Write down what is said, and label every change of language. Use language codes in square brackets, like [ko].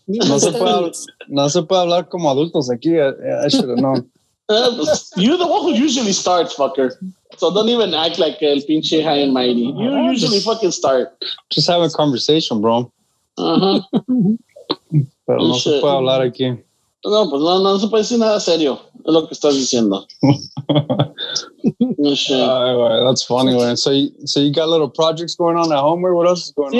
[es] No se puede hablar como adultos aquí. [en] I should have known. You're the one who usually starts, fucker. So don't even act like [es] el pinche [en] high and mighty. You usually fucking start. Just have a conversation, bro. [es] Pero no se puede hablar aquí. No, pues no se puede decir nada serio. Es lo que estás diciendo. [en] No shit. That's funny, man. So you got little projects going on at home, or what else is going on?